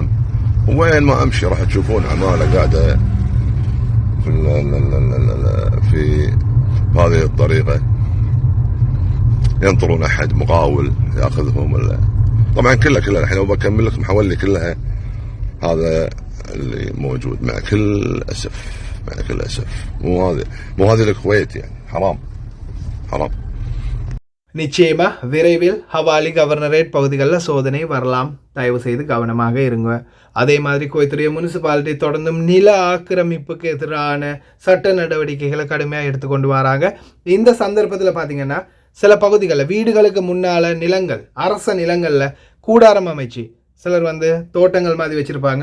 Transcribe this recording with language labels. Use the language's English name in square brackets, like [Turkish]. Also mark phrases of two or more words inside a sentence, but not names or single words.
[Arabic] وين ما أمشي راح تشوفون عمالة قاعدة في هذه الطريقة، ينطرون أحد مقاول يأخذهم طبعا كلها الحين وبكمل لكم حولي كلها. هذا اللي موجود مع كل أسف مو هذه الكويت يعني حرام. [Tamil] நிச்சயமா விரைவில் ஹவாலி கவர்னரேட் பகுதிகளில் சோதனை வரலாம். தயவு செய்து கவனமாக இருங்க. அதே மாதிரி கோயத்துடைய முனிசிபாலிட்டி தொடர்ந்தும் நில ஆக்கிரமிப்புக்கு எதிரான சட்ட நடவடிக்கைகளை கடுமையாக எடுத்துக்கொண்டு வராங்க. இந்த சந்தர்ப்பத்தில் பார்த்தீங்கன்னா சில பகுதிகளில் வீடுகளுக்கு முன்னால் நிலங்கள், அரச நிலங்களில் கூடாரம் அமைச்சு சிலர் தோட்டங்கள் மாதிரி வச்சுருப்பாங்க.